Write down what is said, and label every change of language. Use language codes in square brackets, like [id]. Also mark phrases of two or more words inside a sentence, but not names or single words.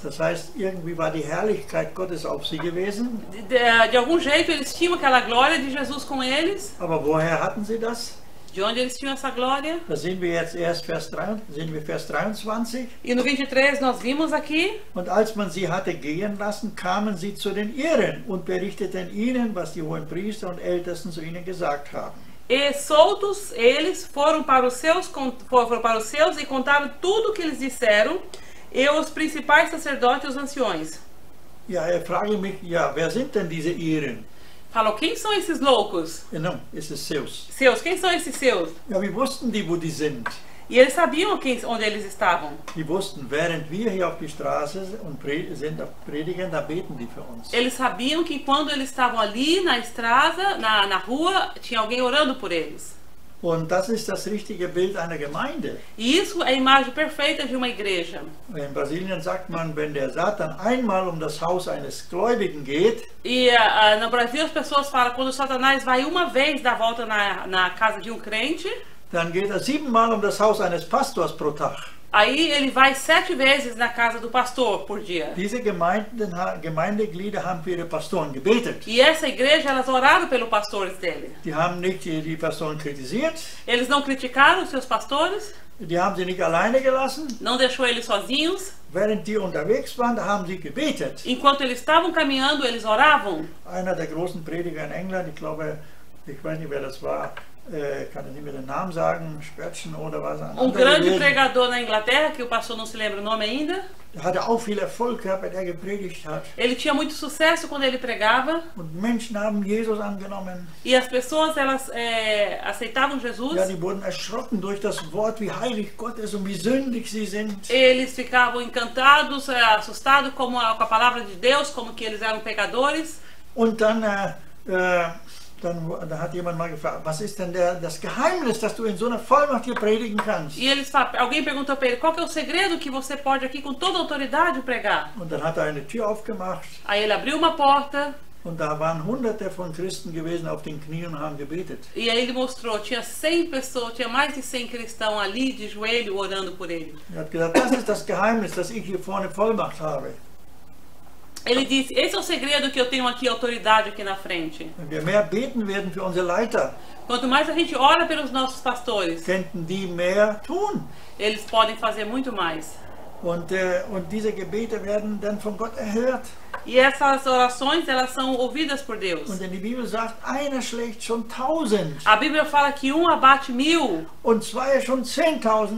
[de] Das heißt, irgendwie war die Herrlichkeit Gottes auf sie gewesen. [pt] De algum jeito eles tinham aquela glória de Jesus com eles. [de] Aber woher hatten sie das? [pt] De onde eles tinham essa glória? [de] Da sehen wir jetzt erst Vers 23. [pt] E no 23 nós vimos aqui: [de] Und als man sie hatte gehen lassen, kamen sie zu den Iren und berichteten ihnen, was die Hohenpriester und Ältesten zu ihnen gesagt haben. [pt] E soltos eles foram para os seus e contaram tudo o que eles disseram, e os principais sacerdotes e os anciões. [de] Ja, frage mich, ja, wer sind denn diese Iren? [pt] Falou, quem são esses loucos? Ja, não, [de] es ist Zeus. [pt] Seus, quem são esses seus? [de] Ja, wie wussten die, wo die sind? [pt] E eles sabiam onde eles estavam. [de] Die wussten, während wir hier auf die Straße und sind auf Predigen, da beten die für uns. [pt] Eles sabiam que quando eles estavam ali na estrada, na rua, tinha alguém orando por eles. [de] Und das ist das richtige Bild einer Gemeinde. [pt] E isso é a imagem perfeita de uma igreja. [de] In Brasilien sagt man, wenn der Satan einmal das Haus eines Gläubigen geht, [pt] E no Brasil as pessoas falam, quando o Satanás vai uma vez dar volta na casa de um crente, [de] dann geht 7-mal das Haus eines Pastors pro Tag. [pt] aí ele vai 7 vezes na casa do pastor por dia. [de] Diese Gemeindeglieder haben für ihre Pastoren gebetet. [pt] E essa igreja, elas oraram pelos pastores dele. [de] Die haben nicht die Pastoren kritisiert, [pt] Eles não criticaram os seus pastores, [de] die haben sie nicht alleine gelassen. [pt] não deixou eles sozinhos. [de] Während die unterwegs waren, da haben sie gebetet. [pt] Enquanto eles estavam caminhando, eles oravam. [de] Einer der großen Prediger in England, ich weiß nicht, wer das war, kann ich nicht mehr den Namen sagen, Spurgeon oder was. [pt] Grande pregador na Inglaterra, que o pastor não se lembra o nome ainda. [de] Der hatte auch viel Erfolg gehabt, wenn er gepredigt hat. [pt] Ele tinha muito sucesso quando ele pregava. [de] Und Menschen haben Jesus angenommen. [pt] E as pessoas, elas aceitavam Jesus. [de] Ja, die wurden erschrocken durch das Wort, wie heilig Gott ist und wie sündig sie sind. [pt] Eles ficavam encantados, assustados com a palavra de Deus, como que eles eram pecadores. [de] Und dann hat jemand mal gefragt, was ist denn das Geheimnis, dass du in so einer Vollmacht hier predigen kannst? [pt] E alguém perguntou para ele, qual que é o segredo que você pode aqui com toda autoridade pregar? [de] Und dann hat er eine Tür aufgemacht. [pt] Aí ele abriu uma porta. [de] Und da waren Hunderte von Christen gewesen auf den Knien und haben gebetet. [pt] E aí ele mostrou, tinha 100 pessoas, tinha mais de 100 cristãos ali de joelho orando por ele. [de] Er hat gesagt, das ist das Geheimnis, dass ich hier vorne Vollmacht habe. [pt] Ele disse, esse é o segredo que eu tenho aqui, autoridade aqui na frente. [de] Wenn wir mehr beten werden für unsere Leiter, [pt] Quanto mais a gente ora pelos nossos pastores, [de] könnten die mehr tun. [pt] eles podem fazer muito mais. [de] Und diese Gebete werden dann von Gott erhört. [pt] E essas orações, elas são ouvidas por Deus. [de] Und denn die Bibel sagt, einer schlägt schon 1000 [pt] A Bíblia fala que um abate 1000 [de] und zwei schon 10.000.